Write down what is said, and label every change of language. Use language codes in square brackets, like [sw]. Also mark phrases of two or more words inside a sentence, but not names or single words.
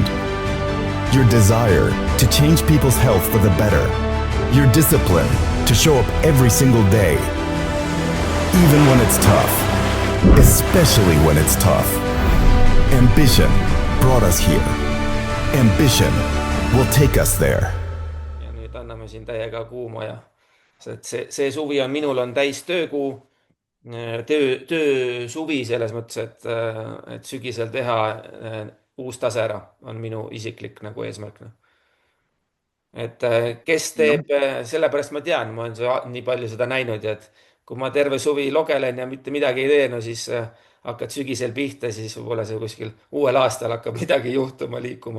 [en] Your desire to change people's health for the better. Your discipline to show up every single day. Even when it's tough. Especially when it's tough. Ambition brought us here. Ambition will take us there. [et] Ja nüüd anname siin täiega kuuma ja see suvi on minul on täis töökuu, töö suvi selles mõttes, et sügisel teha uus tase ära on minu isiklik nagu eesmärk. Et kes teeb, sellepärast ma tean, ma olen nii palju seda näinud ja et kui ma terve suvi logelen ja mitte midagi ei tee, no siis hakkad sügisel pihta, siis võib-olla see kuskil uuel aastal hakkab midagi juhtuma, liikuma.